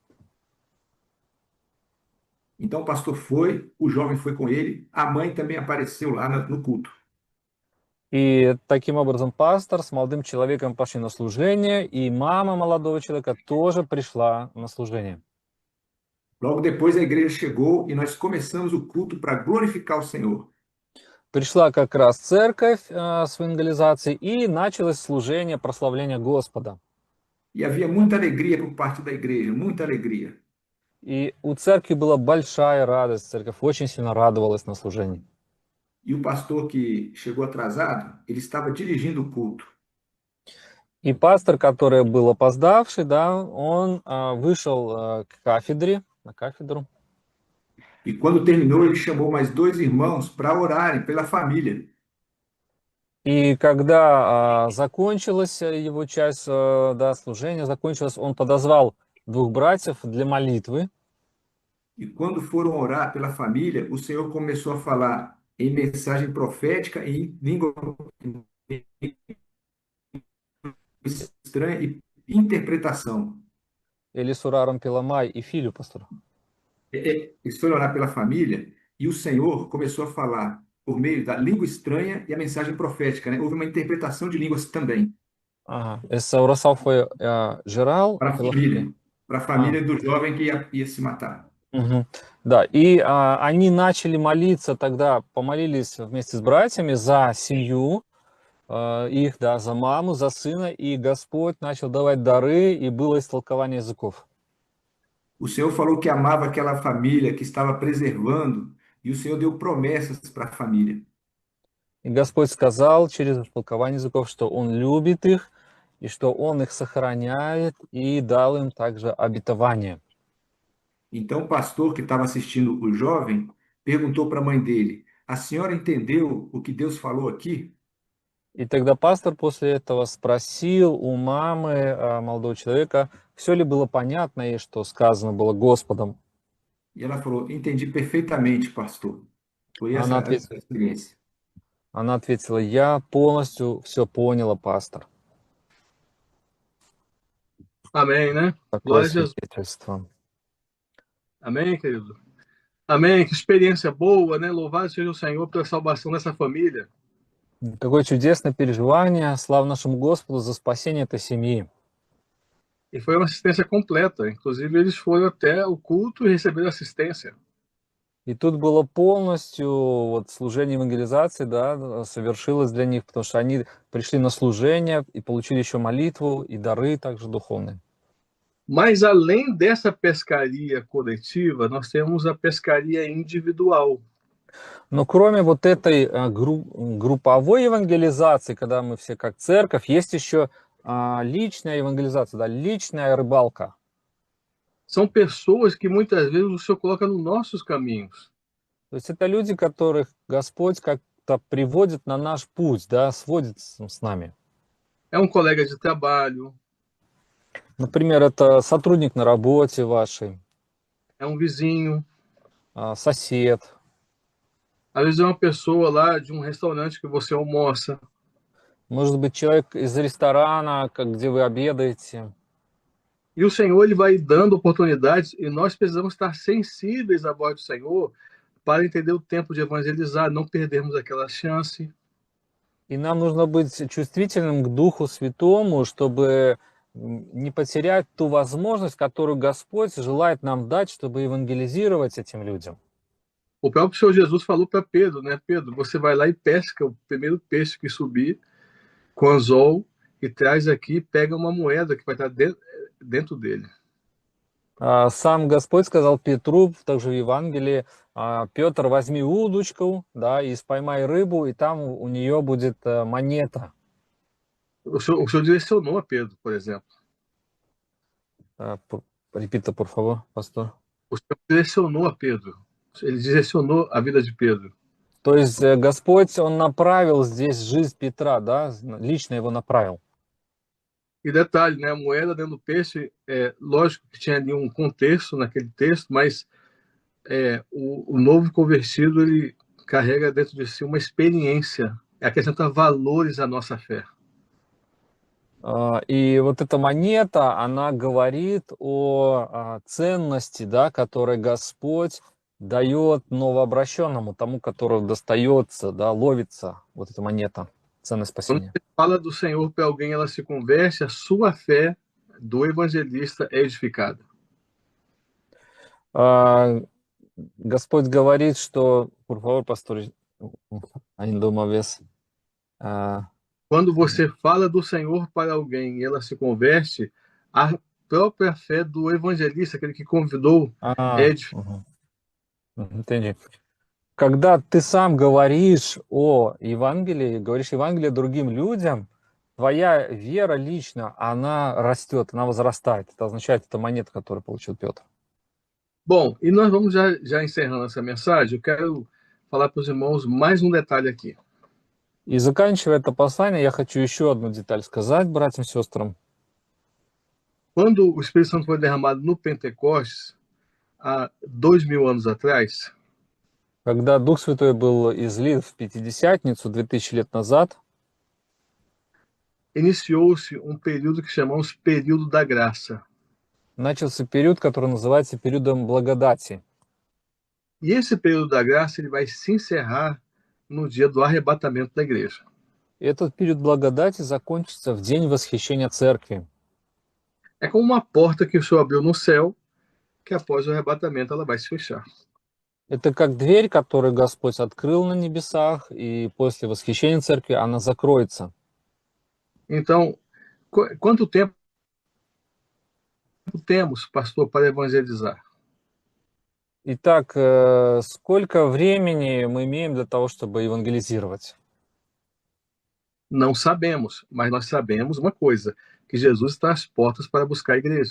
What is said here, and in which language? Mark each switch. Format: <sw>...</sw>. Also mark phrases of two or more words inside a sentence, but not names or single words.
<pt>Então o pastor foi, o jovem foi com ele, a mãe também apareceu lá no culto.</pt> <ru>И таким образом пастор с молодым человеком пошли на служение, и мама молодого человека тоже пришла на служение.</ru> <pt>Logo depois a igreja chegou e nós começamos o culto para glorificar o Senhor.</pt> <ru>Пришла как раз церковь с евангелизацией, и началось служение прославления Господа.</ru> <pt>E havia muita alegria por parte da igreja, muita alegria.</pt> <ru>И у церкви была большая радость, церковь очень сильно радовалась на служении.</ru> <pt>E o pastor que chegou atrasado, ele estava dirigindo o culto.</pt> <ru>И пастор, который был опоздавший, да, он вышел к кафедре, на кафедру.</ru> <pt>E quando terminou, ele chamou mais dois irmãos para orarem pela família.</pt> <ru>И когда закончилась его часть, да, служения закончилось, он подозвал двух братьев для молитвы.</ru> <pt>E quando foram orar pela família, o Senhor começou a falar em mensagem profética, em língua estranha e interpretação. Eles oraram pela mãe e filho, pastor. Eles foram orar pela família e o Senhor começou a falar por meio da língua estranha e a mensagem profética, né? Houve uma interpretação de línguas também Essa oração foi geral para a pela família, para a família do jovem que ia se matar. Мгм.</pt> <ru>Да, и они начали молиться тогда, помолились вместе с братьями за семью их, да, за маму, за сына, и Господь начал давать дары, и было истолкование языков.</ru> <pt>O Senhor falou que amava aquela família, que estava preservando, e o Senhor deu promessas para a família.</pt> <ru>И Господь сказал через истолкование языков, что Он любит их, и что Он их сохраняет, и дал им также обетование.</ru> <pt>Então, o pastor que estava assistindo o jovem perguntou para a mãe dele: A senhora entendeu o que Deus falou aqui?</pt> <ru>И тогда пастор после этого спросил у мамы молодого человека, все ли было понятно ей, что сказано было Господом.</ru> <pt>E ela falou: Entendi perfeitamente, pastor. Foi essa</pt> <ru>Она</ru> <pt>a</pt> <ru>ответила,</ru> <pt>experiência.</pt> <ru>я полностью все поняла, пастор.</ru> <pt>Amém, né?</pt> <ru>Такое</ru> <pt>Glória a Jesus.</pt> <ru>свидетельство.</ru> <pt>Amém, querido? Amém. Que experiência boa, né? Louvado seja o Senhor pela salvação dessa família.</pt> <ru>Какое чудесное переживание. Слава нашему Господу за спасение этой семьи.</ru> <pt>E foi uma assistência completa. Inclusive, eles foram até o culto e receberam assistência.</pt> <ru>И тут было полностью вот служение евангелизации, да, совершилось для них, потому что они пришли на служение и получили еще молитву и дары также духовные.</ru> <pt>Mas além dessa pescaria coletiva, nós temos a pescaria individual.</pt> <ru>Но кроме вот этой групповой евангелизации, когда мы все как церковь, есть еще личная евангелизация, да, личная рыбалка.</ru> <pt>São pessoas que muitas vezes o Senhor coloca nos nossos caminhos.</pt> <ru>То есть это люди, которых Господь как-то приводит на наш путь, да, сводит с нами.</ru> <pt>É um colega de trabalho,</pt> <ru>Например, это сотрудник на работе вашей,</ru> <pt>é um vizinho,</pt> <ru>сосед.</ru> <pt>às vezes é uma pessoa lá de um restaurante que você almoça.</pt> <ru>Может быть, человек из ресторана, где вы обедаете.</ru> <pt>E o Senhor ele vai dando oportunidades e nós precisamos estar sensíveis à voz do Senhor para entender o tempo de evangelizar, não perdermos aquela chance.</pt> <ru>И нам нужно быть чувствительным к Духу Святому, чтобы не потерять ту возможность, которую Господь желает нам дать, чтобы евангелизировать этим людям.</ru> <pt>O próprio Senhor Jesus falou para Pedro, né? Pedro, você vai lá e pesca o primeiro peixe que subir com anzol e traz aqui, pega uma moeda que vai estar dentro dele.</pt> <ru>Сам Господь сказал Петру, также в Евангелии, Петр, возьми удочку, да, и споймай рыбу, и там у нее будет монета.</ru> <pt>O senhor direcionou a Pedro, por exemplo. Repita, por favor, pastor. O Senhor direcionou a Pedro. Ele direcionou a vida de Pedro.</pt> <ru>То есть Господь, Он направил здесь жизнь Петра, да, лично его направил.</ru> <pt>E detalhe, né? A moeda dentro do peixe, lógico que tinha ali um contexto naquele texto, mas o novo convertido, ele carrega dentro de si uma experiência, acrescenta valores à nossa fé.</pt> <ru>И вот эта монета, она говорит о ценности, да, которой Господь дает новообращенному, тому, которого достается, да, ловится вот эта монета, ценность</ru> <pt>Quando</pt> <ru>спасения.</ru> <pt>você fala do Senhor para alguém, ela se converte, a sua fé do evangelista é edificada.</pt> <ru>Господь говорит, что,</ru> <pt>por favor, pastor, ainda uma vez. Quando você fala do Senhor para alguém e ela se converte, a própria fé do evangelista, aquele que convidou, é edificada. Entendi.</pt> <ru>Когда ты сам говоришь о Евангелии, говоришь Евангелие другим людям, твоя вера лично, она растет, она возрастает. Это означает, это монета, которую получил Петр.</ru> <pt>Bom, e nós vamos já encerrando essa mensagem. Eu quero falar para os irmãos mais um detalhe aqui.</pt> <ru>И заканчивая это послание, я хочу еще одну деталь сказать братьям и сестрам.</ru> <pt>Quando o Espírito Santo foi derramado no Pentecostes, há 2000 anos atrás,</pt> <ru>Когда Дух Святой был излит в Пятидесятницу 2000 лет назад,</ru> <pt>iniciou-se um período que chamamos período da graça.</pt> <ru>начался период, который называется периодом благодати.</ru> <pt>E esse período da graça ele vai se encerrar no dia do arrebatamento da igreja.</pt> <ru>И этот период благодати закончится в день восхищения церкви.</ru> <pt>É como uma porta que o Senhor abriu no céu, que após o arrebatamento ela vai se fechar.</pt> <ru>Это как дверь, которую Господь открыл на небесах, и после восхищения церкви она закроется.</ru> <pt>Então, quanto tempo temos, pastor, para evangelizar?</pt> <ru>Итак, сколько времени мы имеем для того, чтобы евангелизировать?</ru> <pt>Não sabemos, mas nós sabemos uma coisa, que Jesus está às portas para buscar a igreja.</pt>